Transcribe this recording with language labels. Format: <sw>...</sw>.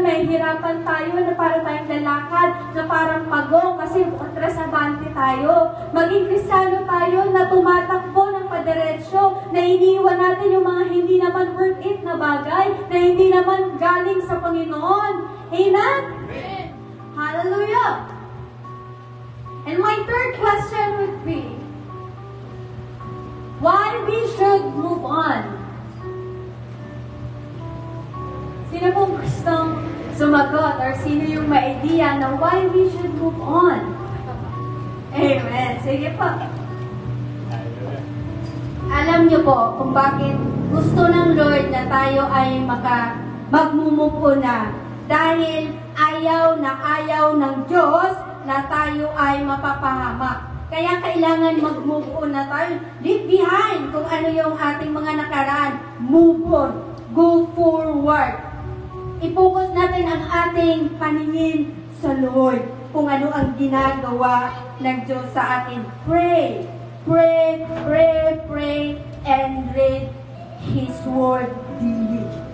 <tl>May hirapan tayo na para tayong lalakad, na parang pagong kasi atrasabante tayo. Maging Kristiyano tayo na tumatakbo ng padiretsyo, na iniwan natin yung mga hindi naman worth it na bagay, na hindi naman galing sa Panginoon. Amen? Amen. Hallelujah!</tl> <en>And my third question would be, why we should move on?</en> <tl>Sino pong gustong sumagot or sino yung may idea na</tl> <en>why we should move on?</en> <tl>Amen. Sige po. Alam niyo po kung bakit gusto ng Lord na tayo ay magmumupo na. Dahil ayaw ng Diyos na tayo ay mapapahamak. Kaya kailangan mag-move on na tayo.</tl> <en>Leave behind</en> <tl>kung ano yung ating mga nakaraan.</tl> <en>Move on. Go forward.</en> <tl>I-focus natin ang ating paningin sa Lord. Kung ano ang ginagawa ng Diyos sa atin.</tl> <en>Pray. Pray, pray, pray, and read His Word daily.</en>